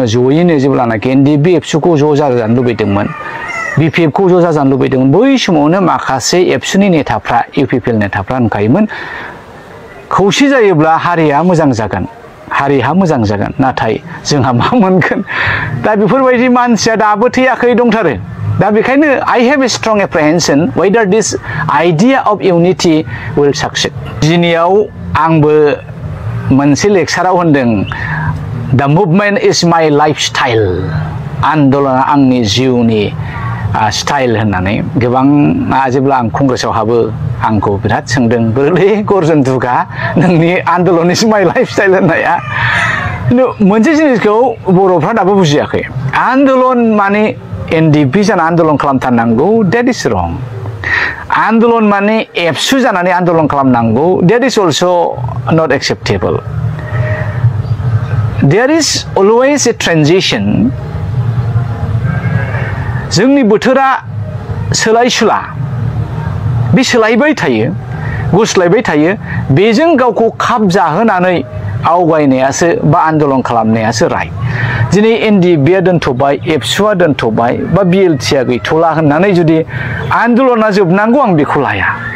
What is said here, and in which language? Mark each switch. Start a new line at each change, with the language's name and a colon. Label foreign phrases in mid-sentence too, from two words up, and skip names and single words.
Bodo: जयैनो जेब्लानाखि NDB एबसुखौ ज' जाजानो लुबैदोंमोन BPF खौ ज' जाजानो लुबैदोंमोन बै समावनो माखासे एबसुनि नेताफ्रा UPPL नेताफ्रा होनखायोमोन खौसे जायोब्ला हारिया मोजां जागोन हारिहा मोजां जागोन नाथाय जोंहा मा मोनगोन दा बेफोरबायदि मानसिया दाबो थैयाखै दंथारो दा बेखायनो
English: I have a strong apprehension whether this idea of unity will succeed
Bodo: दिनैयाव आंबो मोनसे लेक्साराव होनदों
English: The movement is my lifestyle
Bodo: आन्दलना आंनि जिउनि स्टाइल होननानै गोबां जेब्ला आं कंग्रेसाव हाबो आंखौ बिराद सोंदों बोरैलै गर्जन दुगा नोंनि आन्दलन
English: is my lifestyle
Bodo: होननाया खिन्थु मोनसे जिनिसखौ बर'फ्रा दाबो बुजियाखै आन्दलन माने NDP जाना आन्दलन खालामथारनांगौ
English: that is wrong
Bodo: आन्दलन माने एबसु जानानै आन्दलन खालामनांगौ
English: that is also not acceptable There is always a transition
Bodo: जोंनि बोथोरा सोलायसुला बे सोलायबाय थायो गुस्लायबाय थायो बेजों गावखौ खाब जाहोनानै आवगायनायासो बा आन्दलन खालामनायासो राय दिनै NDBआ दोनथ'बाय एबसुआ दोनथ'बाय बा BLTआ गैथ'ला होननानै जुदि आन्दलना जोबनांगौ आं बेखौ लाया